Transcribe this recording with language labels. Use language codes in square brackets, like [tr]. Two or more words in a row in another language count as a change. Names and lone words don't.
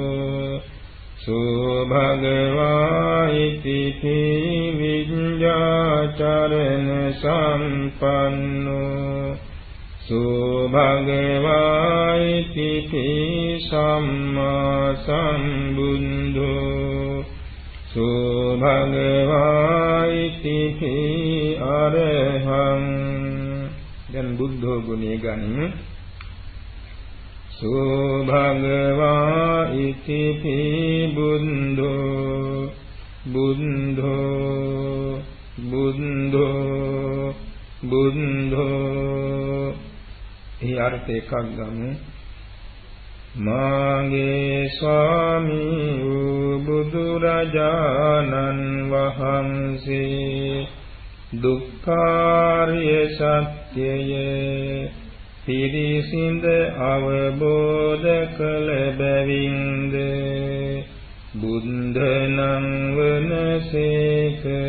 [pi] සෝ භගවායිති විඤ්ඤාචරණ සම්පන්නෝ සෝ භගවායිති සම්මා සම්බුද්ධෝ සෝ භගවායිති අරහං. [si] දැන් බුද්ධෝ ගුණය ගනිමු. [pi] සෝ භගවායිති බුද්ධෝ බුද්ධෝ බුද්ධෝ බුද්ධෝ. [si] ඒ අර්ථ එකක් ගමු. මාගේ ස්වාමී වූ බුදුරජාණන් වහන්සේ දුක්ඛාරිය සත්‍යය පිරිසිඳ අවබෝධ කළ බැවින්ද බුද්ධනං වනසේක.